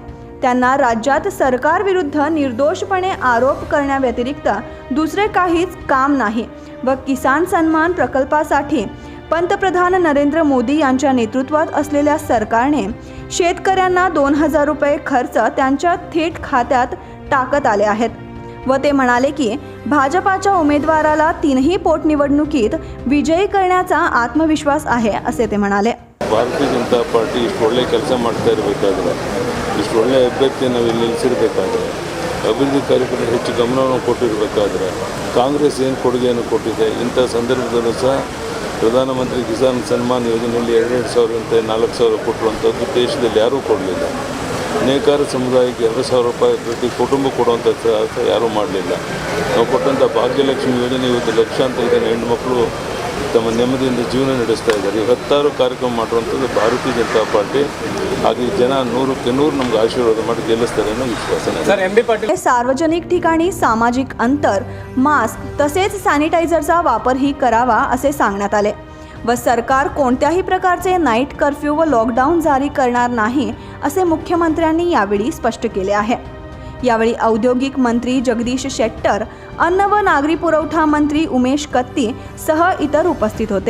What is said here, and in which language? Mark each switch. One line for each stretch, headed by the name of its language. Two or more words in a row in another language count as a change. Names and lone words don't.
Marathi: त्यांना राज्यात सरकारविरुद्ध निर्दोषपणे आरोप करण्याव्यतिरिक्त दुसरे काहीच काम नाही व किसान सन्मान प्रकल्पासाठी पंतप्रधान नरेंद्र मोदी यांच्या नेतृत्वात असलेल्या सरकारने शेतकऱ्यांना 2000 रुपये खर्च त्यांच्या थेट खात्यात टाकत आले आहेत व ते म्हणाले की भाजपाच्या उमेदवाराला 3ही पोटनिवडणुकीत विजयी करण्याचा आत्मविश्वास आहे असे ते म्हणाले.
Kannada: ಭಾರತೀಯ ಜನತಾ ಪಾರ್ಟಿ ಇಷ್ಟು ಒಳ್ಳೆ ಕೆಲಸ ಮಾಡ್ತಾ ಇರಬೇಕಾದ್ರೆ, ಇಷ್ಟು ಒಳ್ಳೆ ಅಭ್ಯರ್ಥಿ ನಾವು ಇಲ್ಲಿ ನಿಲ್ಲಿಸಿರ್ಬೇಕಾದ್ರೆ, ಅಭಿವೃದ್ಧಿ ಕಾರ್ಯಕ್ರಮ ಹೆಚ್ಚು ಗಮನವನ್ನು ಕೊಟ್ಟಿರಬೇಕಾದ್ರೆ ಕಾಂಗ್ರೆಸ್ ಏನು ಕೊಡುಗೆಯನ್ನು ಕೊಟ್ಟಿದೆ. ಇಂಥ ಸಂದರ್ಭದಲ್ಲೂ ಸಹ ಪ್ರಧಾನಮಂತ್ರಿ ಕಿಸಾನ್ ಸನ್ಮಾನ್ ಯೋಜನೆಯಲ್ಲಿ 2,000 ಅಂತ 4,000 ಕೊಟ್ಟರುವಂಥದ್ದು ದೇಶದಲ್ಲಿ ಯಾರೂ ಕೊಡಲಿಲ್ಲ. ನೇಕಾರ ಸಮುದಾಯಕ್ಕೆ 2,000 ರೂಪಾಯಿ ಪ್ರತಿ ಕುಟುಂಬ ಕೊಡುವಂಥ ಯಾರೂ ಮಾಡಲಿಲ್ಲ. ನಾವು ಕೊಟ್ಟಂಥ ಭಾಗ್ಯಲಕ್ಷ್ಮಿ ಯೋಜನೆ ಇವತ್ತು ಲಕ್ಷಾಂತರ ಜನ ಹೆಣ್ಣುಮಕ್ಕಳು ತಮ್ಮ ನೆಮ್ಮದಿಯಿಂದ ಜೀವನ ನಡೆಸ್ತಾ ಇದ್ದಾರೆ. 10 ಕಾರ್ಯಕ್ರಮ ಮಾಡುವಂಥದ್ದು ಭಾರತೀಯ ಜನತಾ ಪಾರ್ಟಿ. ಹಾಗೆ ಜನ 100ಕ್ಕೆ 100 ನಮ್ಗೆ ಆಶೀರ್ವಾದ ಮಾಡಿ ಗೆಲ್ಲಿಸ್ತಾರೆ ಅನ್ನೋ ವಿಶ್ವಾಸ.
Marathi: सार्वजनिक ठिकाणी सामाजिक अंतर, मास्क तसेच सॅनिटायझरचा वापरही करावा असे सांगण्यात आले व सरकार कोणत्याही प्रकारचे
English: night curfew
Marathi: व लॉकडाऊन जारी करणार नाही असे मुख्यमंत्र्यांनी यावेळी स्पष्ट केले आहे. यावेळी औद्योगिक मंत्री जगदीश शेट्टर, अन्न व नागरी पुरवठा मंत्री उमेश कत्ती सह इतर उपस्थित होते.